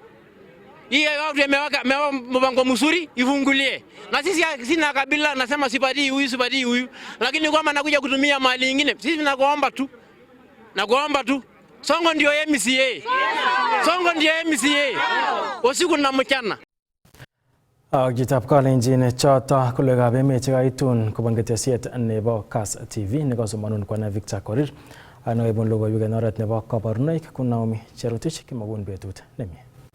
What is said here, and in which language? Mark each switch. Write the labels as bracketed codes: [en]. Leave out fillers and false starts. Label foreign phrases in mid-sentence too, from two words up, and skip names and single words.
[sw] Hii ya watu imeweka mpango mzuri, ifungulie. Na sisi sina kabila, nasema sipati huyu. Lakini kama nakuja kutumia mali nyingine, sisi tunakuomba tu. Nakuomba tu. Songo ndio MCA. Songo ndio MCA. Usiku na mchana. [kln] Jitab kalenjin choto kolegab emet chekaitun kobun ketesiet nebo Kass TV nekosomanun kwana Victor Korir. Anoibun logoiwek en oret nebo kabarunoik kun Naomi Cherotich kimagun betut nemie.